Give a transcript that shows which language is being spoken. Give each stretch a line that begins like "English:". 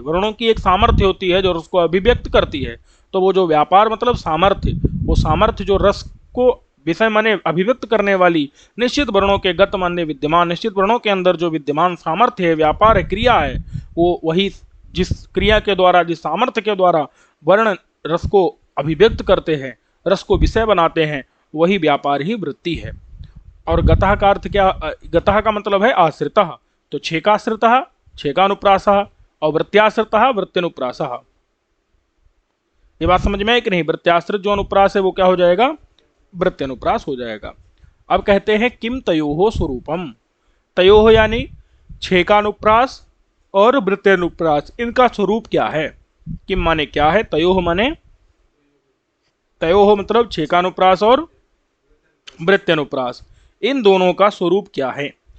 Hindi: वर्णों की एक सामर्थ्य होती है जो रस को अभिव्यक्त करती है, तो वो जो व्यापार मतलब सामर्थ्य, वो सामर्थ्य जो रस को विषय माने अभिव्यक्त करने वाली निश्चित वर्णों के गत माने विद्यमान, निश्चित वर्णों के अंदर जो विद्यमान सामर्थ्य है, व्यापार है, क्रिया है, वो वही जिस क्रिया के द्वारा, जिस सामर्थ्य के द्वारा वर्ण रस को अभिव्यक्त करते हैं, रस को विषय बनाते हैं, वही व्यापार ही वृत्ति है। और गतः का अर्थ क्या? गतः का मतलब है आश्रितः। तो छेकाश्रितः छेकानुप्रासः और वृत्त्याश्रितः वृत्त्यनुप्रासः। ये बात समझ में है कि नहीं? वृत्त्याश्रित जो अनुप्रास है वो क्या हो जाएगा? वृत्त्यनुप्रास हो जाएगा। अब कहते हैं
Sanskrit: किम तयोः स्वरूपम।
Hindi: तयोः यानी छेकानुप्रास और वृत्त्यनुप्रास, इनका स्वरूप क्या है? किम माने क्या है, तयोः माने, तयोः मतलब छेकानुप्रास और वृत्त्यनुप्रास, इन दोनों का स्वरूप क्या है?